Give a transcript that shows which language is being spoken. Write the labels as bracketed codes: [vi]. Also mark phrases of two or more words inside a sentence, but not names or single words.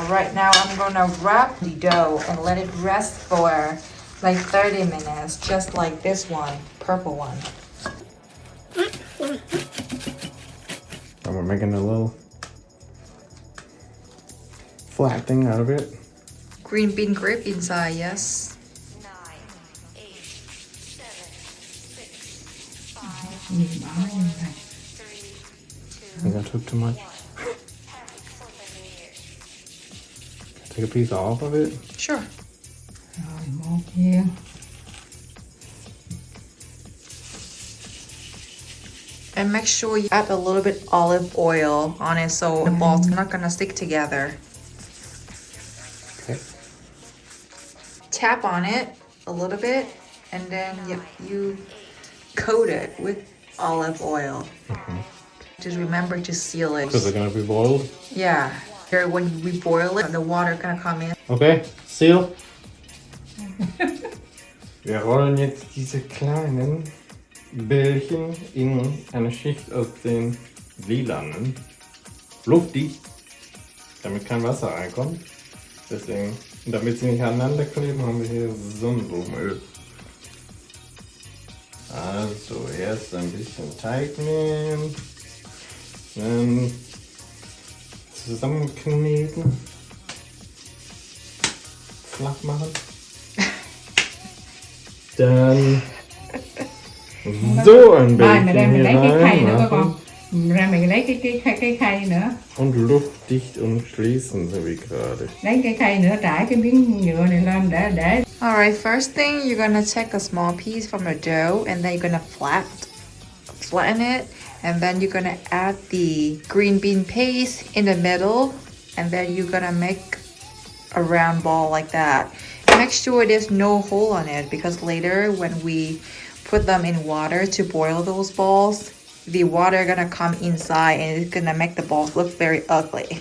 [en] Right now I'm gonna wrap the dough and let it rest for like 30 minutes, just like this one, purple one. And we're making a little flat thing out of it. Green bean grape inside, yes. 9, 8, 7, 6, 5, [vi] Nhìn bỏ nó như vậy. [en] 3, 2, I think I took too much. Take a piece off of it. Sure. [vi] Rồi một viên. [en] And make sure you add a little bit olive oil on it so the balls are not gonna stick together. Okay. Tap on it a little bit and then you coat it with olive oil. Just remember to seal it. Because they're gonna be boiled. Yeah. Here, when we boil it, the water gonna come in. Okay, seal. [de] Wir rollen jetzt diese kleinen Bällchen in eine Schicht aus den lilanen, luftdicht, damit kein Wasser reinkommt. Deswegen, damit sie nicht aneinander kleben, haben wir hier Sonnenblumenöl. Also erst ein bisschen Teig nehmen, dann zusammenkneten, flach machen, dann so ein [vi] Rồi mày [de] Bällchen [vi] mày [de] hier [vi] lấy cái khay nữa coi [de] reinmachen [vi] con. Ra mày lấy cái khay nữa. [de] und luftdicht umschließen, so wie gerade. [vi] Lấy cái khay nữa trải cái miếng nhựa này lên để. [en] Alright, first thing, you're gonna take a small piece from the dough and then you're gonna flatten it, and then you're gonna add the green bean paste in the middle, and then you're gonna make a round ball like that. Make sure there's no hole on it, because later when we put them in water to boil those balls, the water gonna come inside and it's gonna make the balls look very ugly.